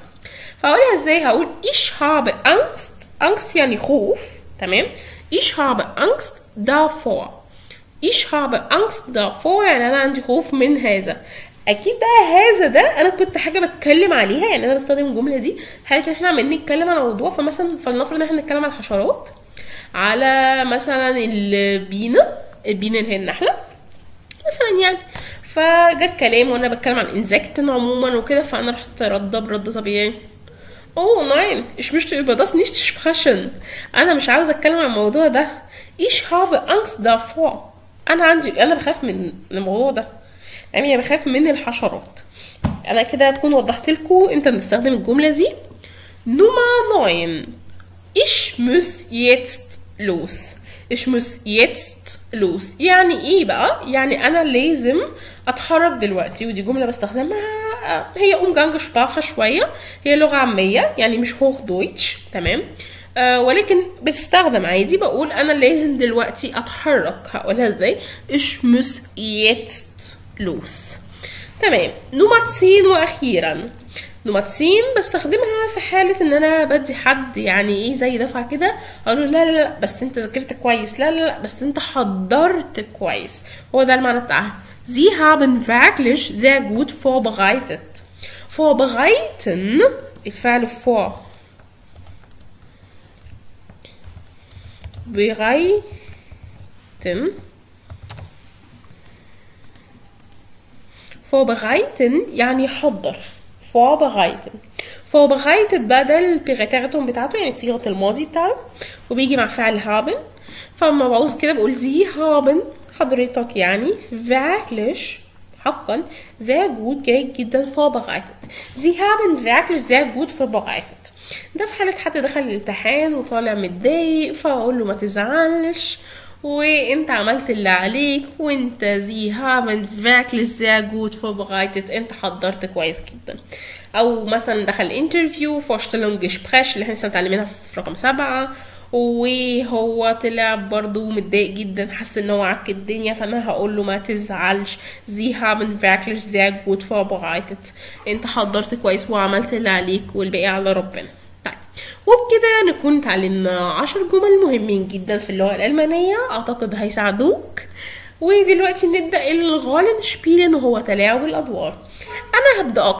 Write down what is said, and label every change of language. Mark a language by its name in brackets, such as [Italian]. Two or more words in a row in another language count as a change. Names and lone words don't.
[Arabic] فاقولها ازاي؟ هقول [German] ich habe Angst. [Arabic] Angst يعني خوف، تمام؟ [German] ich habe Angst davor. ich habe Angst davor [Arabic] يعني انا عندي خوف من هذا. اكيد بقى هذا ده انا كنت حاجه بتكلم عليها، يعني انا بستخدم الجمله دي حاله احنا عمالين نتكلم على موضوع، فمثلا فلنفرض ان احنا نتكلم على الحشرات، على مثلا البينه اللي هي النحله مثلا يعني، فجا الكلام وانا بتكلم عن انزكتن عموما وكده، فانا رحت رده برد طبيعي [German] oh nein ich möchte über das nicht sprechen. [Arabic] انا مش عاوزه اتكلم عن الموضوع ده. [German] ich habe Angst davor. [Arabic] انا بخاف من الموضوع ده، يعني بخاف من الحشرات. انا كده هتكون وضحت لكم امتى بنستخدم الجمله دي. نمرة 9، [German] ich muss jetzt los. ich muss jetzt los [Arabic] يعني ايه بقى؟ يعني انا لازم اتحرك دلوقتي، ودي جمله بستخدمها هي Umgangssprache شويه، هي لغه عاميه يعني مش [German] Hoch Deutsch, [Arabic] تمام؟ ولكن بتستخدم عادي. بقول انا لازم دلوقتي اتحرك، هقولها ازاي؟ [German] ich muss jetzt los. [Arabic] تمام. نمرة 10 واخيرا، نمرة 10 بستخدمها في حالة ان انا بدي حد يعني ايه زي دفعة كده، اقول له لا لا لا بس انت ذاكرت كويس، لا لا لا بس انت حضرت كويس. هو ده المعنى بتاعها. [German] Sie haben wirklich sehr gut vorbereitet. [Arabic] vorbereiten الفعل [German] vor vorbereiten [Arabic] يعني حضر. vorbereited بقى ده البيغاتيرتون بتاعته، يعني صيغة الماضي بتاعه، وبيجي مع فعل haben. فلما بعوز كده بقول [German] sie haben [Arabic] حضرتك يعني wirklich حقا [German] sehr gut [Arabic] جيد جدا vorbereitet. [German] Sie haben wirklich sehr gut vorbereitet. [Arabic] ده في حالة حد دخل الامتحان وطالع متضايق، فاقول له ما تزعلش وانت عملت اللي عليك، وانت [German] Sie haben wirklich sehr gut vorbereitet، [Arabic] انت حضرت كويس جدا. او مثلا دخل انترفيو Vorstellungsgespräch اللي احنا لسه متعلمينها في رقم 7، وهو طلع برضو متضايق جدا، حس ان هو عك الدنيا، فانا هقول له ما تزعلش [German] Sie haben wirklich sehr gut vorbereitet، [Arabic] انت حضرت كويس وعملت اللي عليك والباقي على ربنا. طيب وبكده نكون اتعلمنا 10 جمل مهمين جدا في اللغة الألمانية، اعتقد هيساعدوك. ودلوقتي نبدأ [German] Rollen spielen [Arabic] وهو تلاعب الأدوار. انا هبدأ